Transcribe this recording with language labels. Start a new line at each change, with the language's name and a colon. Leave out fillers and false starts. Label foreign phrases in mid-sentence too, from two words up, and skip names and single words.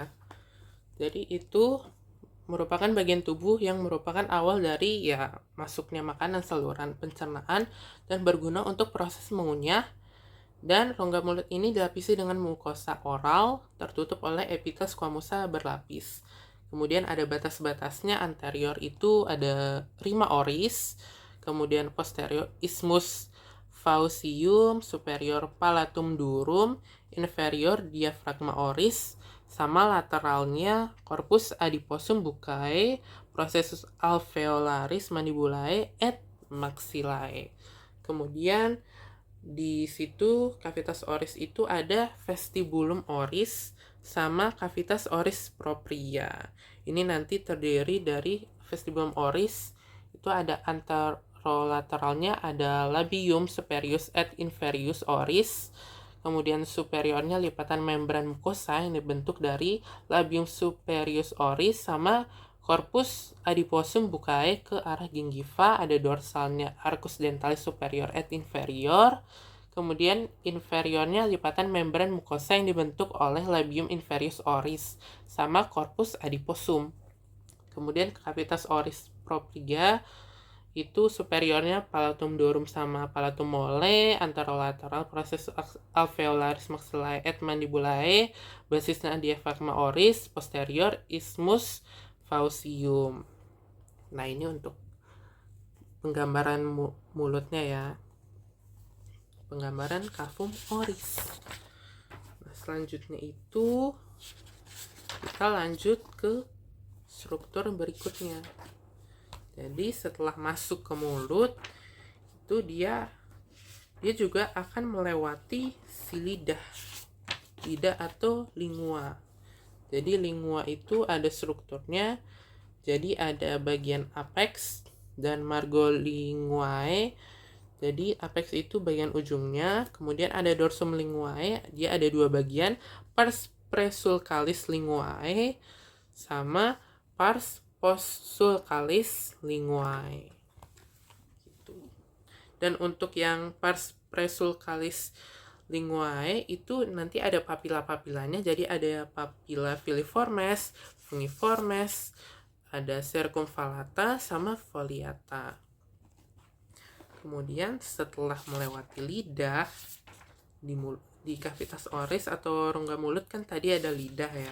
Indonesian: Jadi itu merupakan bagian tubuh yang merupakan awal dari ya masuknya makanan, saluran pencernaan, dan berguna untuk proses mengunyah. Dan rongga mulut ini dilapisi dengan mukosa oral tertutup oleh epitel squamosa berlapis. Kemudian ada batas-batasnya, anterior itu ada
Latin: rima oris,
Indonesian: kemudian posterior
Latin: isthmus faucium,
Indonesian: superior
Latin: palatum durum,
Indonesian: inferior
Latin: diaphragma oris,
Indonesian: sama lateralnya
Latin: corpus adiposum buccae, processus alveolaris mandibulae et maxillae.
Indonesian: Kemudian di situ
Latin: cavitas oris
Indonesian: itu ada
Latin: vestibulum oris
Indonesian: sama
Latin: cavitas oris propria.
Indonesian: Ini nanti terdiri dari
Latin: vestibulum oris
Indonesian: itu ada anterolateralnya ada
Latin: labium superius et inferius oris.
Indonesian: Kemudian superiornya lipatan membran mukosa yang dibentuk dari
Latin: labium superius oris
Indonesian: sama
Latin: corpus adiposum buccae
Indonesian: ke arah gingiva, ada dorsalnya
Latin: arcus dentalis superior et inferior.
Indonesian: Kemudian inferiornya lipatan membran mukosa yang dibentuk oleh
Latin: labium inferius oris
Indonesian: sama
Latin: corpus adiposum.
Indonesian: Kemudian
Latin: cavitas oris propria
Indonesian: itu superiornya
Latin: palatum durum
Indonesian: sama
Latin: palatum mole,
Indonesian: anterolateral proses
Latin: alveolaris maxillae et mandibulae,
Indonesian: basisnya
Latin: diaphragma oris,
Indonesian: posterior
Latin: isthmus faucium.
Indonesian: Nah, ini untuk penggambaran mulutnya ya. Penggambaran
Latin: cavum oris.
Indonesian: Nah, selanjutnya itu Kita lanjut ke struktur berikutnya. Jadi setelah masuk ke mulut itu dia juga akan melewati si lidah atau lingua. Jadi lingua itu ada strukturnya. Jadi ada bagian apex dan margolinguae. Jadi apex itu bagian ujungnya, kemudian ada
Latin: dorsum linguae,
Indonesian: dia ada dua bagian,
Latin: pars presulcalis linguae
Indonesian: sama
Latin: pars postsulcalis linguae.
Indonesian: Gitu. Dan untuk yang
Latin: pars presulcalis linguae
Indonesian: itu nanti ada papila-papilanya, jadi ada papila
Latin: filiformes, fungiformes,
Indonesian: ada circumvallata sama foliata. Kemudian setelah melewati lidah di
Latin: kavitas oris
Indonesian: atau rongga mulut kan tadi ada lidah ya.